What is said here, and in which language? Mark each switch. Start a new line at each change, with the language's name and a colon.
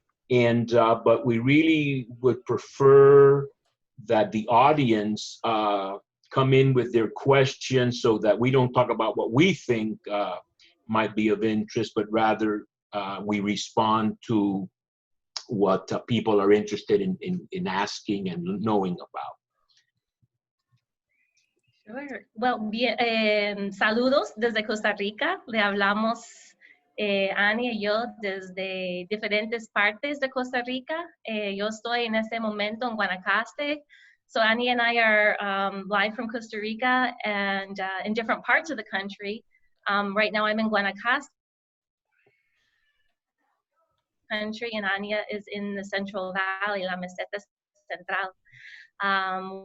English: And, but we really would prefer that the audience come in with their questions so that we don't talk about what we think might be of interest, but rather we respond to what people are interested in asking and knowing about. Sure.
Spanish: Well, bien, saludos desde Costa Rica. Le hablamos Annie y yo desde diferentes partes de Costa Rica. Yo estoy en este momento en Guanacaste.
English: So Annie and I are live from Costa Rica and in different parts of the country. Right now I'm in Guanacaste country, and Annia is in the Central Valley, La Meseta Central.